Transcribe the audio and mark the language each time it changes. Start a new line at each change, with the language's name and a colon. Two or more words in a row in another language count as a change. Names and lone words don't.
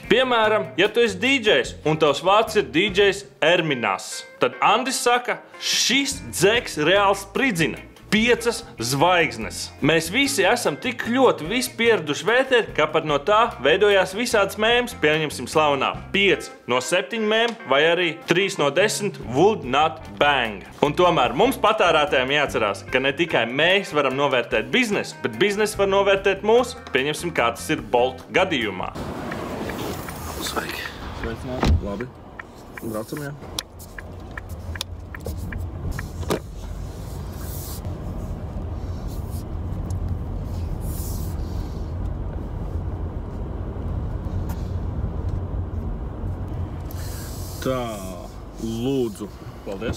Latvian: Piemēram, ja tu esi DJs un tavs vārds ir DJs Erminas, tad Andis saka, šis dzeks reāli spridzina. 5 zvaigznes. Mēs visi esam tik ļoti pieraduši vērtēt, ka pat no tā veidojās visāds mēms, pieņemsim slavenā 5 no 7 mēm vai arī 3 no 10
English: would not bang.
Latvian: Un tomēr mums patērētājiem jāatcerās, ka ne tikai mēs varam novērtēt biznesu, bet biznesa var novērtēt mūs, pieņemsim, kā tas ir Bolt gadījumā. Sveiki. Sveicināt. Labi. Braucam, jā. Tā, lūdzu. Paldies.